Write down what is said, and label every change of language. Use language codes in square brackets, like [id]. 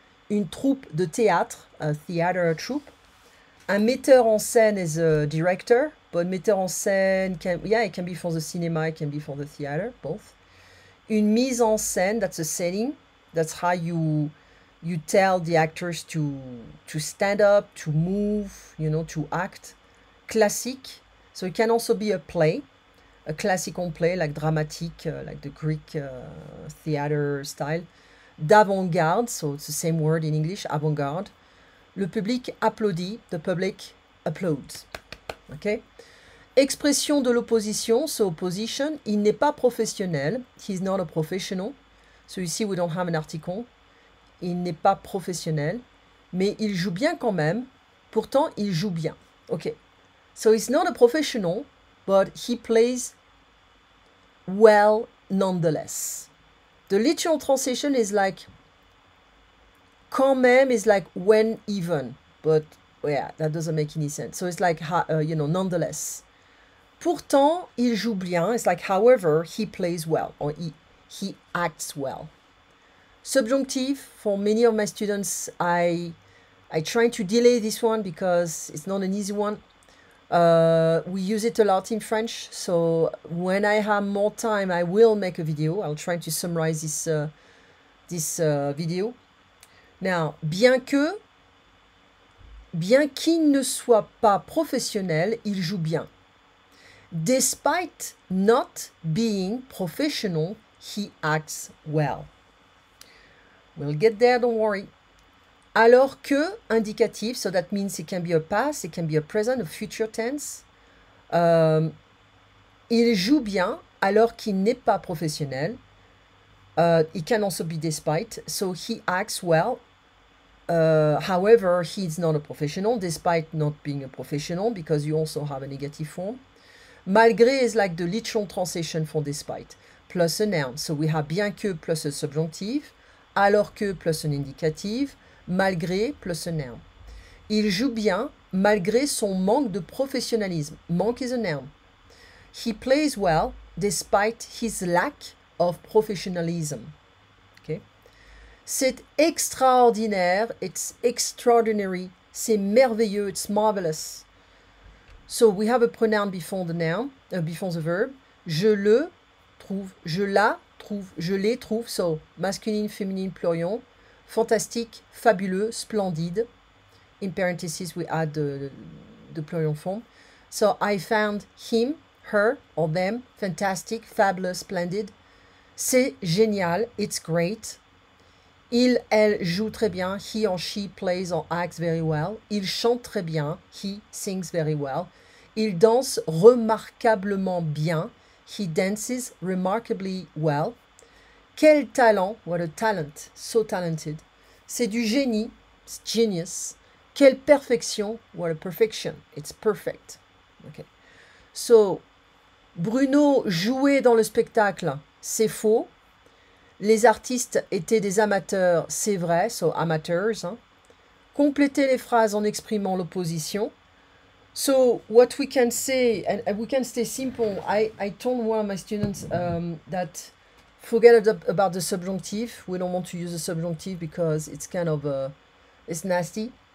[fr] Une troupe de théâtre, [en] a theater troupe. Un metteur en scène is a director, but metteur en scène, it can be for the cinema, it can be for the theater, both. Une mise en scène, that's a setting. That's how you tell the actors to stand up, to move, to act. Classique, so it can also be a play, a classical play, like dramatique, like the Greek theater style. D'avant-garde, so it's the same word in English, avant-garde. [fr] Le public applaudit, [en] the public applauds. Okay? [fr] Expression de l'opposition, so opposition, il n'est pas professionnel, [en] he's not a professional. So ici, we don't have an article. [fr] Il n'est pas professionnel, mais il joue bien quand même. Pourtant, il joue bien. Okay. [en] So he's not a professional, but he plays well nonetheless. The literal translation is like quand même is like when even, but yeah, that doesn't make any sense. So it's like, nonetheless. Pourtant, il joue bien. It's like, however, he plays well, or he acts well. Subjunctive, for many of my students, I try to delay this one because it's not an easy one. We use it a lot in French, so when I have more time, I will make a video. I'll try to summarize this video. [fr] Now, bien qu'il ne soit pas professionnel, il joue bien. [en] Despite not being professional, he acts well. We'll get there, don't worry. [fr] Alors que, indicatif, [en] so that means it can be a past, it can be a present, a future tense. [fr] Il joue bien alors qu'il n'est pas professionnel. [en] It can also be despite, so he acts well. However, he's not a professional, despite not being a professional, because you also have a negative form. Malgré is like the literal translation for despite, plus a noun. So we have bien que plus a subjonctive, alors que plus un indicatif, malgré plus un noun. [fr] Il joue bien malgré son manque de professionnalisme. [en] Manque is a noun. He plays well despite his lack of professionalism. Okay? [fr] C'est extraordinaire, [en] it's extraordinary, [fr] c'est merveilleux, [en] it's marvelous. So we have a pronoun before the noun, before the verb. [fr] je le trouve, je la trouve, je les trouve. [en] So, masculine, [fr] féminine, plurion. Fantastique, fabuleux, splendide. [en] In parentheses, we add the plurial form. So, I found him, her, or them, fantastic, fabulous, splendid. [fr] C'est génial, [en] it's great. [fr] Il, elle joue très bien. [en] He or she plays or acts very well. [fr] Il chante très bien. [en] He sings very well. [fr] Il danse remarquablement bien. [en] He dances remarkably well. [fr] Quel talent, [en] what a talent, so talented. [fr] C'est du génie, [en] it's genius. [fr] Quelle perfection, [en] what a perfection, it's perfect. Okay. [fr] So, Bruno jouait dans le spectacle, c'est faux. Les artistes étaient des amateurs, c'est vrai, [en] so amateurs. [fr] Hein. Complétez les phrases en exprimant l'opposition. [en] So, what we can say, and we can stay simple. I told one of my students that forget about the subjunctive. We don't want to use the subjunctive because it's kind of, it's nasty.